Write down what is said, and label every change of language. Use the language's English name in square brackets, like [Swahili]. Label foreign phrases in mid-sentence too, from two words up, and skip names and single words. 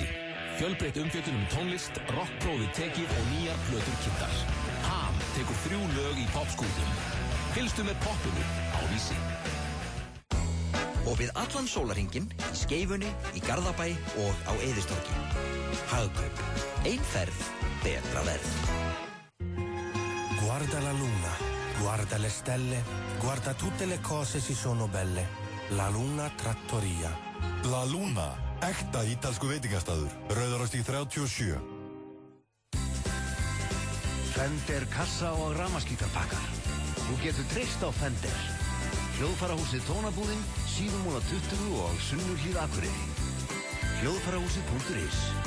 [Icelandic] Fjölbreytt umfjöllun tónlist, rockprófið tekið og nýjar plötur kynntar. Ham tekur 3 lög í popskútum. Fylgstu með poppinu á Vísi. Og við allan sólarhringinn, í Skeifunni, í Garðabæ og á Eiðistorgi. Hagkaup. Ein ferð, betra verð. [Italian] Guarda la luna, guarda le stelle, guarda tutte le cose si sono belle. [Icelandic] La Luna Trattoria. La Luna, ekta ítalsku veitingastæður, Rauðarárstíg 37. Fender kassa og rafmaskíkarpakkar. Þú getur treyst á Fender. Hljóðfarahúsið Tónabúðin, Síðumúla 20 og Sunnurhlíð Akureyri. Hljóðfarahúsið.is.